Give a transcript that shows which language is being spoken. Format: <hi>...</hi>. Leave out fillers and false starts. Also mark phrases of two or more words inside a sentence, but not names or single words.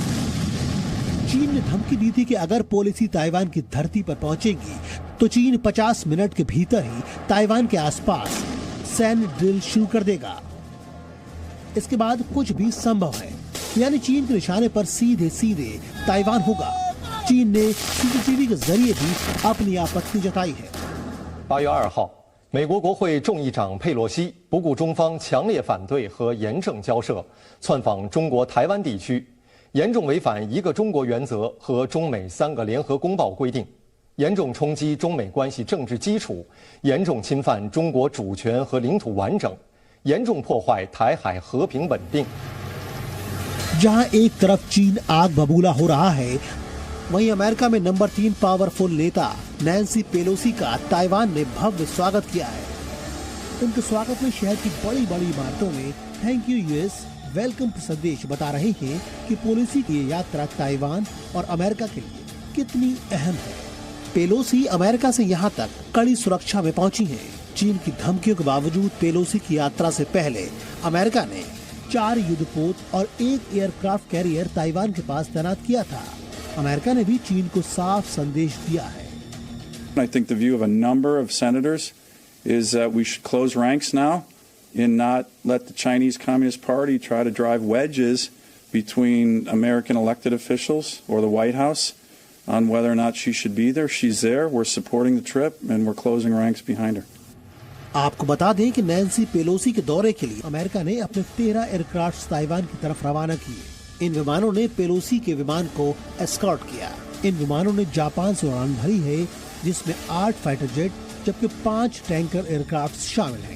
<hi>चीन ने धमकी दी थी कि अगर पॉलिसी ताइवान की धरती पर पहुंचेगी तो चीन 50 मिनट के भीतर ही ताइवान के आसपास सैन्य ड्रिल शुरू कर देगा। इसके बाद कुछ भी संभव है, यानी चीन के निशाने पर सीधे सीधे ताइवान होगा। चीन ने सीसीटीवी के जरिए भी अपनी आपत्ति जताई है।</hi> <zh>8 月2号，美国国会众议长佩洛西不顾中方强烈反对和严正交涉，窜访中国台湾地区，严重违反一个中国原则和中美3个联合公报规定，严重冲击中美关系政治基础，严重侵犯中国主权和领土完整，严重破坏台海和平稳定。</zh> <hi>जहां एक तरफ चीन आग बबूला हो रहा है, वहीं अमेरिका में नंबर 3 पावरफुल नेता नैन्सी पेलोसी का ताइवान ने भव्य स्वागत किया है। उनके स्वागत में शहर की बड़ी बड़ी इमारतों में</hi> <en>Thank you US welcome</en> <hi>संदेश बता रहे हैं कि पेलोसी की यात्रा ताइवान और अमेरिका के लिए कितनी अहम है। पेलोसी अमेरिका से यहां तक कड़ी सुरक्षा में पहुंची हैं। चीन की धमकियों के बावजूद पेलोसी की यात्रा से पहले अमेरिका ने 4 युद्धपोत और 1</hi> <en>aircraft carrier</en> <hi>ताइवान के पास तैनात किया था। अमेरिका ने भी चीन को साफ संदेश दिया है।</hi> <en>I think the view of a number of senators is that we should close ranks now and not let the Chinese Communist Party try to drive wedges between American elected officials or the White House on whether or not she should be there. She's there. We're supporting the trip and we're closing ranks behind her.</en> <hi>आपको बता दें कि नैन्सी पेलोसी के दौरे के लिए अमेरिका ने अपने 13 एयरक्राफ्ट ताइवान की तरफ रवाना किए। इन विमानों ने पेलोसी के विमान को एस्कॉर्ट किया। इन विमानों ने जापान से उड़ान भरी है, जिसमें 8</hi> <en>fighter jet</en> <hi>जबकि 5</hi> <en>tanker aircraft</en> <hi>शामिल हैं।</hi>